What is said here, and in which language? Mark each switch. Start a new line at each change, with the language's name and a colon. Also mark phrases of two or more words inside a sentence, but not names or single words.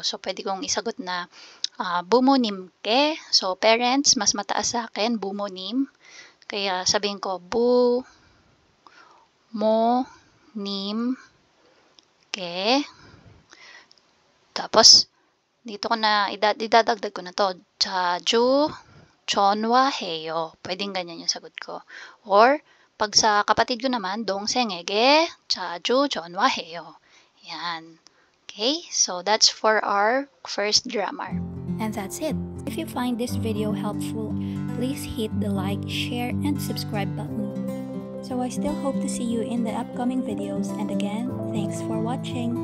Filipino: So, pwede kong isagot na 부모님께. So, parents, mas mataas sa akin, 부모님. Kaya sabihin ko, 부모님께. Tapos, dito ko na, idadagdag ko na to.
Korean: 자주 전화해요.
Filipino: Pwedeng ganyan yung sagot ko. Or, pag sa kapatid ko naman,
Korean: 동생에게 자주 전화해요.
Filipino: Yan. Okay?
English: So, that's for our first grammar. And that's it. If you find this video helpful, please hit the like, share, and subscribe button. So I still hope to see you in the upcoming videos, and again, thanks for watching.